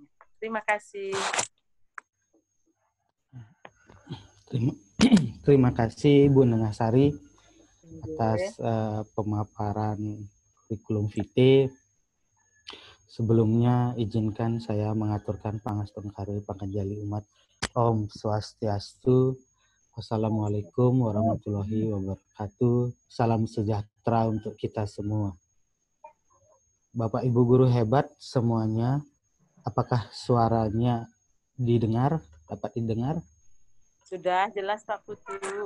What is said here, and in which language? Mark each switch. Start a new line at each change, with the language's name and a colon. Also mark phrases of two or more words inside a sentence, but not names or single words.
Indonesian: Terima kasih. Terima kasih Bu Nengasari atas pemaparan kurikulum vitae. Sebelumnya izinkan saya mengaturkan
Balinese: pangastung kari panganjali umat. Om Swastiastu.
Arabic: والسلام عليكم ورحمة الله وبركاته.
Indonesian: Salam sejahtera untuk kita semua. Bapak Ibu guru hebat semuanya, apakah suaranya didengar? Dapat didengar? Sudah jelas Pak Putu.